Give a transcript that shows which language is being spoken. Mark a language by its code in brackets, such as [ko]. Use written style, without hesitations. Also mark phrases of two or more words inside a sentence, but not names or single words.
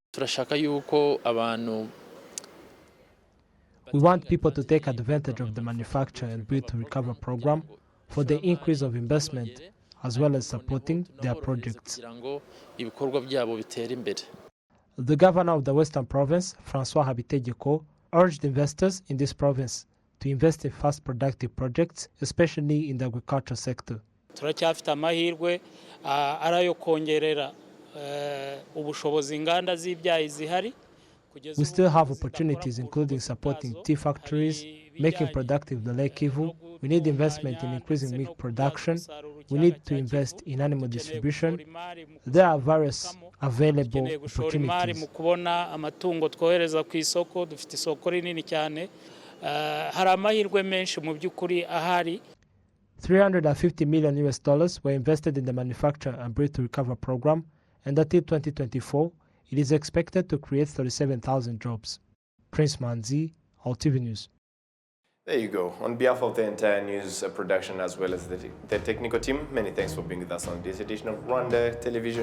[en] We want people to take advantage of the Manufacture and Build to Recover program for the increase of investment as well as supporting their projects. The governor of the Western Province, Francois Habitegeko, urged investors in this province to invest in fast productive projects, especially in the agriculture sector. [rw] turacyafite amahirwe ari ayo kongerera ubushobozi inganda z'ibyayi zihari. [en] We still have opportunities including supporting tea factories, making productive the Lake Kivu. We need investment in increasing milk production. We need to invest in animal distribution. There are various available opportunities. [rw] mu kubona amatungo twohereza ku isoko, dufite isoko rinini cyane. Hari amahirwe menshi mu by'ukuri ahari. [en] $350 million were invested in the Manufacture and Build to Recover program, and until 2024, it is expected to create 37,000 jobs. Prince Manzi, RwandaTV News. There you go. On behalf of the entire news production as well as the technical team, many thanks for being with us on this edition of Rwanda Television News.